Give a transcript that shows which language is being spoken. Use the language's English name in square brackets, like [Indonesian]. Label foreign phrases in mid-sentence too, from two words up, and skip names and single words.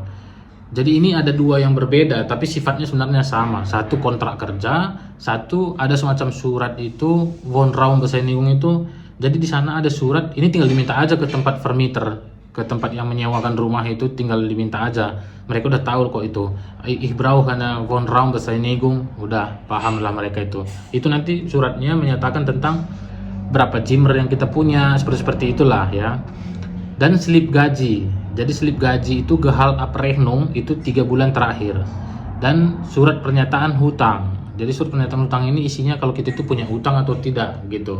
[Indonesian] Jadi ini ada dua yang berbeda tapi sifatnya sebenarnya sama. Satu kontrak kerja, satu ada semacam surat itu Wohnraumbescheinigung itu. Jadi di sana ada surat, ini tinggal diminta aja ke tempat vermieter, ke tempat yang menyewakan rumah itu, tinggal diminta aja. Mereka udah tahu kok itu. [German] Ich brauche eine Wohnraumbescheinigung, [Indonesian] udah paham lah mereka itu. Itu nanti suratnya menyatakan tentang berapa Zimmer yang kita punya, seperti itulah ya. Dan slip gaji. Jadi slip gaji itu Gehaltsabrechnung itu 3 bulan terakhir. Dan surat pernyataan hutang. Jadi surat pernyataan hutang ini isinya kalau kita itu punya hutang atau tidak gitu.